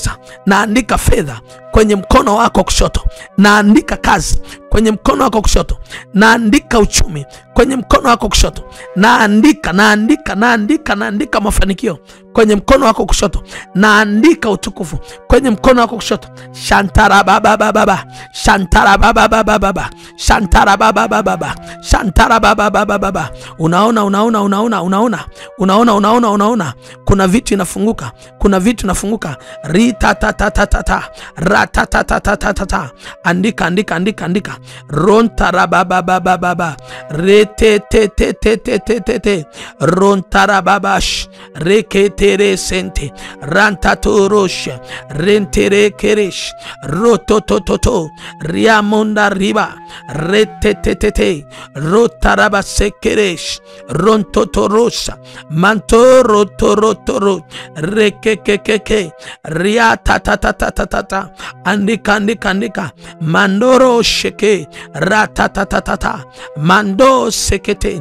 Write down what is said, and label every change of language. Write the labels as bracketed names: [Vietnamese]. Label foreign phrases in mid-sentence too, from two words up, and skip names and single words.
[Swahili] Na andika fedha kwenye mkono wako kushoto, naandika kazi kwenye mkono wako kushoto, naandika uchumi kwenye mkono wako kushoto, naandika mafanikio kwenye mkono wako kushoto, naandika utukufu kwenye mkono wako kushoto. Shantara baba baba, shantara baba baba, shantara baba baba, shantara baba baba. Unaona kuna vitu inafunguka, kuna vitu inafunguka. Rita ta ta ta ta ta, rata ta ta ta ta ta. Andika rontara baba baba baba, rete te te te te te te, rontara babash, reketere sente, rantatorosh, rentere keresh, rototototo, riamonda riba, rete te te te, rotaraba sekeresh, rontotorosha, mantorotoro, rekekekeke, riatatatata, andika, mandoro sheke, ratatatata, mando sekete,